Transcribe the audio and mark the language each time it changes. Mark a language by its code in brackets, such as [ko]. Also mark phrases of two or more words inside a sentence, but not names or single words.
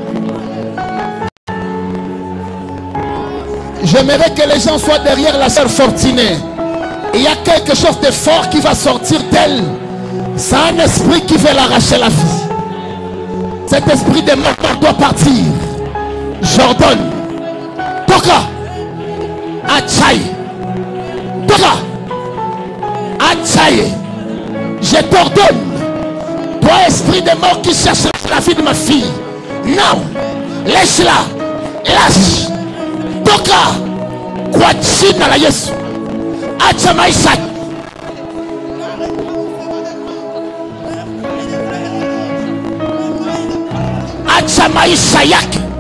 [fr] J'aimerais que les gens soient derrière la sœur Fortunée. Il y a quelque chose de fort qui va sortir d'elle. C'est un esprit qui veut l'arracher la vie. Cet esprit de mort doit partir. J'ordonne. [sw] Toka. Achaï. Toka. Achaï. [fr] Je t'ordonne. Toi, esprit de mort qui cherche la vie de ma fille. Non. Lâche-la. Lâche. [sw] Toka. Kwa jina la Yesu. Acha maisha. Acha maisha yake.